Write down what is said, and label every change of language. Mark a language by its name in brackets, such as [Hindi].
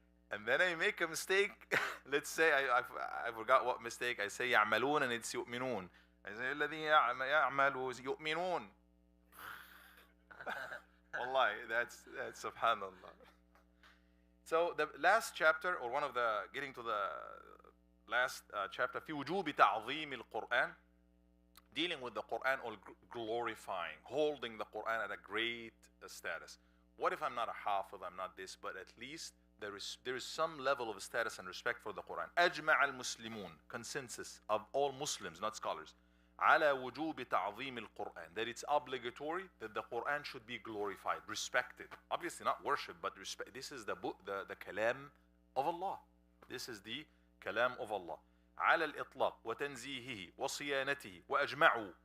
[English] and then I make a mistake. Let's say I forgot what mistake. I say [Arabic] يعملون [English] and it's [Arabic] يؤمنون. [English] I say [Arabic] الذي يعمل يؤمنون. [English] Wallahi, that's subhanallah. So the last chapter, or one of the, getting to the last chapter, [Arabic] في وجوب تعظيم القرآن, [English] dealing with the Quran or glorifying, holding the Quran at a great status. What if I'm not a hafiz, I'm not this, but at least there is some level of status and respect for the Quran. [Arabic] أجمع المسلمون, [English] consensus of all Muslims, not scholars, [Arabic] على وجوب تعظيم القرآن, [English] that it's obligatory that the Quran should be glorified, respected. Obviously not worship, but respect. This is the book, the kalam of Allah. This is the kalam of Allah. [Arabic] على الإطلاق وتنزيهه وصيانته وأجمعوا.